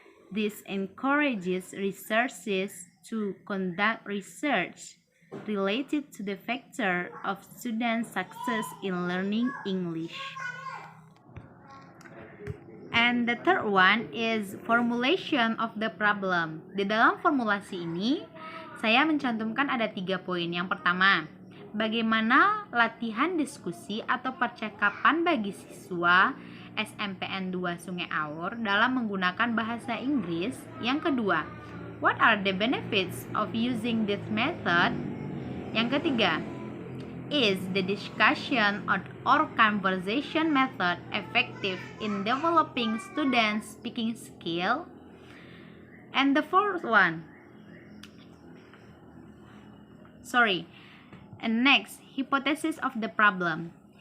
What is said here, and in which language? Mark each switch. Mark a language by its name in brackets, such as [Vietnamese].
[English] This encourages researchers to conduct research related to the factor of student success in learning English. And the third one is formulation of the problem. [Indonesian] Di dalam formulasi ini, saya mencantumkan ada 3 poin. Yang pertama, bagaimana latihan diskusi atau percakapan bagi siswa SMPN 2 Sungai Aur dalam menggunakan bahasa Inggris. Yang kedua, [English] what are the benefits of using this method? [Indonesian] Yang ketiga, [English] is the discussion or conversation method effective in developing students' speaking skill? And the fourth one, and next, hypothesis of the problem.